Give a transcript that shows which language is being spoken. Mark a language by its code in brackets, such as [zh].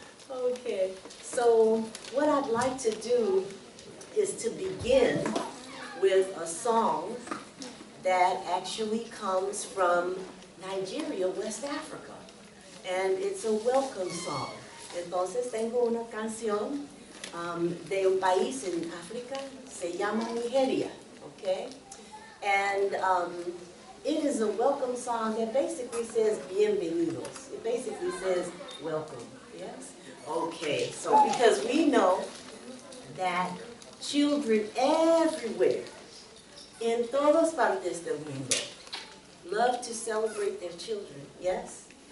[en] Okay, so what I'd like to do is to begin with a song that actually comes from Nigeria, West Africa. And it's a welcome song. [es] Entonces tengo una canción de un país en África, se llama Nigeria, okay? [en] And it is a welcome song that basically says bienvenidos. It basically says welcome, yes? Okay, so because we know that children everywhere, in [es] todas partes del mundo, [en] love to celebrate their children, yes?